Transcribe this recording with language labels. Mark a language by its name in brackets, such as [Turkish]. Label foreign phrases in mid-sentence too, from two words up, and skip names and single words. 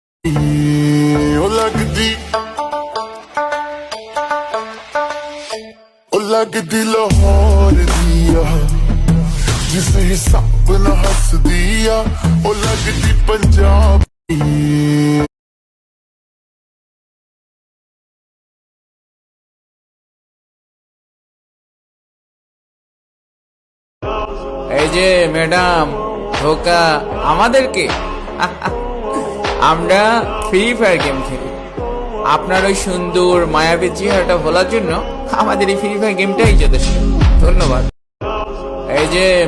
[Punjabi] ਉਹ ਲੱਗਦੀ ਲਾਹੌਰ ਦੀ ਆ ਜਿਸ ਹਿਸਾਬ ਨਾਲ ਹੱਸਦੀ ਆ ਉਹ ਲੱਗਦੀ ਪੰਜਾਬ [Bangla] এই যে ম্যাডাম ধোকা আমাদেরকে আমরা ফ্রি ফায়ার গেম খেলি আপনার ওই সুন্দর মায়াবী চেহারাটা ভোলার জন্য আমাদের এই ফ্রি ফায়ার গেমটাই যথেষ্ট ধন্যবাদ এই যে